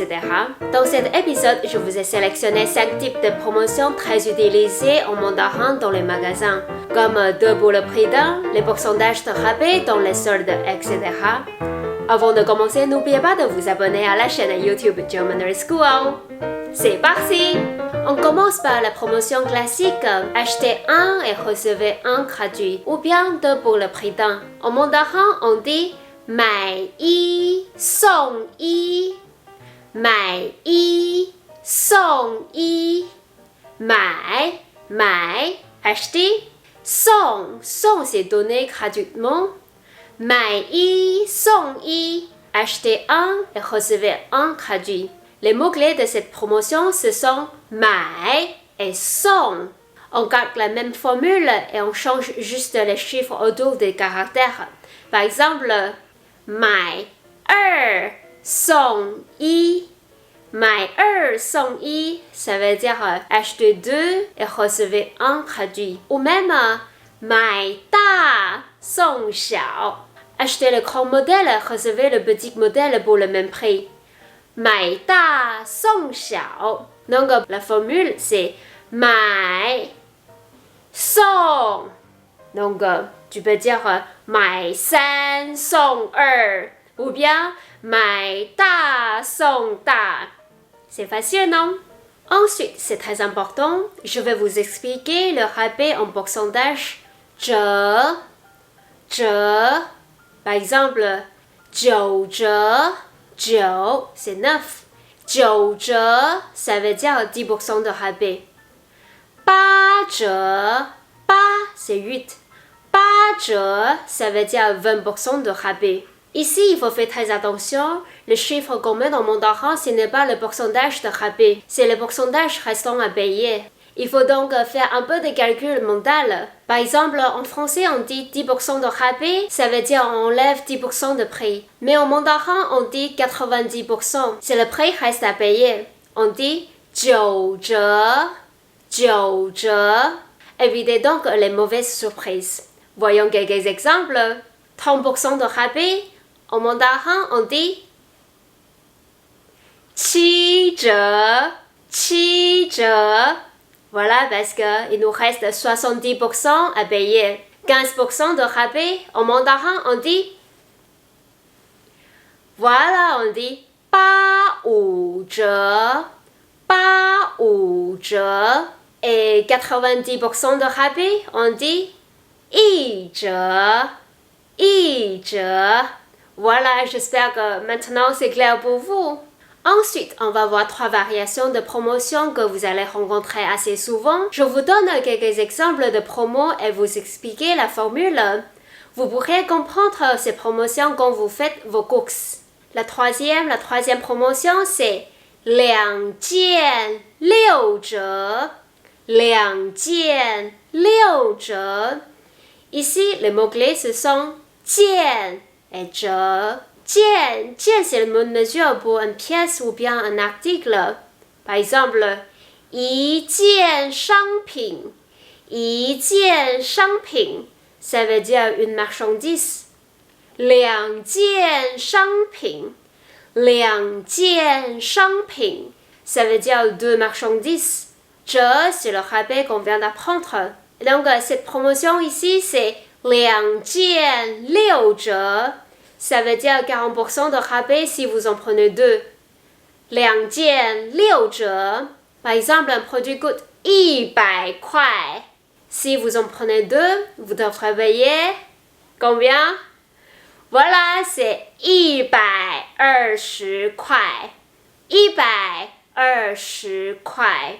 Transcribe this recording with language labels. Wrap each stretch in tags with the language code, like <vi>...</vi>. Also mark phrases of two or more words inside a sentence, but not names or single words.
<fr>Dans cet épisode, je vous ai sélectionné 5 types de promotions très utilisées en mandarin dans les magasins, comme 2 pour le prix d'un, les pourcentages de rabais dans les soldes, etc. Avant de commencer, n'oubliez pas de vous abonner à la chaîne YouTube Geo Mandarin School. C'est parti! On commence par la promotion classique, achetez un et recevez un gratuit, ou bien 2 pour le prix d'un. En mandarin, on dit</fr> <zh>买一送一，买一送一，</zh> <fr>买 acheter, 送 c'est donner gratuitement,</fr> <zh>买一送一</zh> <fr>acheter un et recevez un gratuit. Les mots-clés de cette promotion ce sont 买 et 送. On garde la même formule et on change juste les chiffres autour des caractères. Par exemple,</fr> <zh>买二送一，买二送一</zh> <fr>ça veut dire acheter 2 et recevez un gratuit. Ou même</fr> <zh>买大送小</zh> <fr>achetez le grand modèle et recevez le petit modèle pour le même prix.</fr> <zh>买大送小</zh> <fr>donc la formule c'est 买送 donc tu peux dire</fr> <zh>买三送二</zh> <fr>ou bien</fr> <zh>买大送大.</zh> <fr>C'est facile, non? Ensuite, c'est très important, je vais vous expliquer le rabais en pourcentage. 折 par exemple,</fr> <zh>九折</zh> <fr>9 c'est 9.</fr> <zh>九折</zh> <fr>ça veut dire 10% de rabais.</fr> <zh>八折</zh> <fr>8 c'est 8.</fr> <zh>八折</zh> <fr>ça veut dire 20% de rabais. Ici, il faut faire très attention. Le chiffre qu'on met dans mandarin, ce n'est pas le pourcentage de rabais, c'est le pourcentage restant à payer. Il faut donc faire un peu de calcul mental. Par exemple, en français, on dit 10% de rabais, ça veut dire on enlève 10% de prix. Mais en mandarin, on dit 90%, c'est le prix reste à payer. On dit</fr> <zh>九折 九折.</zh> <fr>Évitez donc les mauvaises surprises. Voyons quelques exemples. 30% de rabais, en mandarin, on dit</fr> <zh>七折 七折.</zh> <fr>Voilà, parce qu'il nous reste 70% à payer. 15% de rabais, en mandarin, on dit voilà, on dit</fr> <zh>八五折 八五折.</zh> <fr>Et 90% de rabais, on dit</fr> <zh>一折 一折.</zh> <fr>Voilà, j'espère que maintenant c'est clair pour vous. Ensuite, on va voir 3 variations de promotion que vous allez rencontrer assez souvent. Je vous donne quelques exemples de promos et vous expliquer la formule. Vous pourrez comprendre ces promotions quand vous faites vos courses. La troisième promotion, c'est</fr> <zh>两件六折 两件六折.</zh> <fr>Ici, les mots-clés, ce sont 件 et 折. 件 c'est le mot de mesure pour une pièce ou bien un article. Par exemple,</fr> <zh>一件商品一件商品</zh> <fr>ça veut dire une marchandise.</fr> <zh>两件商品两件商品</zh> <fr>ça veut dire 2 marchandises. 折 c'est le rabais qu'on vient d'apprendre. Donc, cette promotion ici, c'est</fr> <zh>两件六折.</zh> <fr>Ça veut dire 40% de rabais si vous en prenez 2.</fr> <zh>两件六折.</zh> <fr>Par exemple, un produit coûte 100 块. Si vous en prenez 2, vous devrez payer combien? Voilà, c'est 120 块. 120块.</fr>